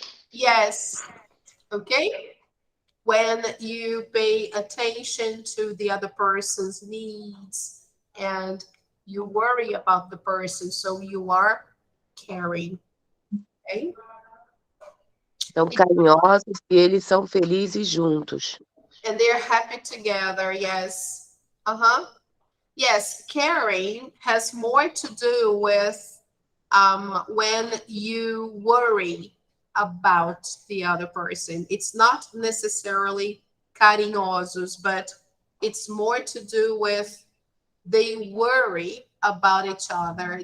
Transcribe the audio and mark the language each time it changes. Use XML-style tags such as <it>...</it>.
<en>Yes. Okay. When you pay attention to the other person's needs and you worry about the person, so you are caring. Okay?</en> <pt>são carinhosos e eles são felizes juntos.</pt> <en>And they're happy together. Yes. Uh-huh. Yes, caring has more to do with when you worry about the other person. It's not necessarily carinhosos, but it's more to do with they worry about each other.</en>